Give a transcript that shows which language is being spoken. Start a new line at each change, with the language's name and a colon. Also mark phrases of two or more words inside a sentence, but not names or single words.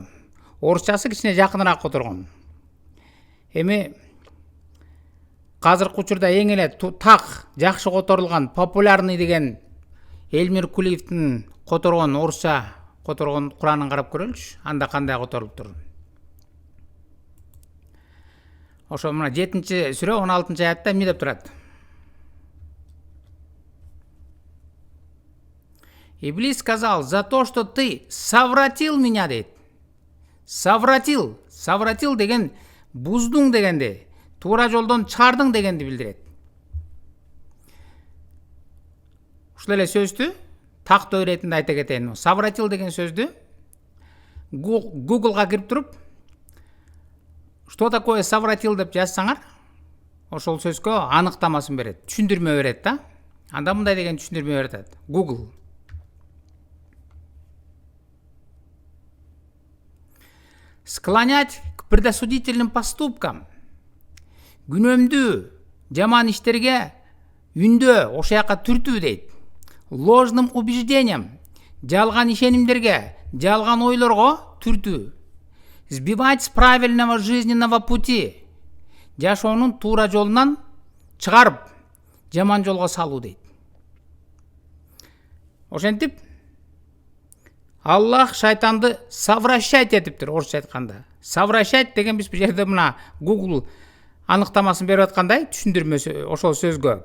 Kyrgyz: Орусчасы кичине жакыныраак которгон. Эми азыркы учурда эң эле так жакшы которулган популярный деген Элмир Кулиевдин которгон орусча которгон Куранын карап көрөлүчү. Анда кандай которулуптур? Ошо мына 7-сүрө 16-аятта эмне деп турат?
Russian: Иблис сказал, за то, что ты совратил меня,
Kyrgyz: дейт. Совратил деген буздуң дегенде, туура жолдон чыгардың дегенди билдирет. Ушул эле сөздү тактоо иретинде айта кетейин. Совратил деген сөздү Google'га кирип туруп,
Russian: что такое совратил
Kyrgyz: деп жазсаңар, ошол сөзгө аныктамасын берет, түшүндүрмө берет да. Анда мындай деген түшүндүрмө берет. Google.
Russian: Склонять к предосудительным поступкам.
Kyrgyz: Күнөмдүү, жаман иштерге үндөө, ошояка түртүү дейт.
Russian: Ложным убеждением,
Kyrgyz: жалган ишенимдерге, жалган ойлорго түртүү.
Russian: Сбивать с правильного жизненного пути.
Kyrgyz: Жашоонун туура жолунан чыгарып, жаман жолго салуу дейт. Ошентип Аллах шайтанды совращать этиптир, орусча айтканда. Совращать деген биз бул жерде мына Google аныктамасын берип аткандай түшүндүрмөсү ошол сөзгө.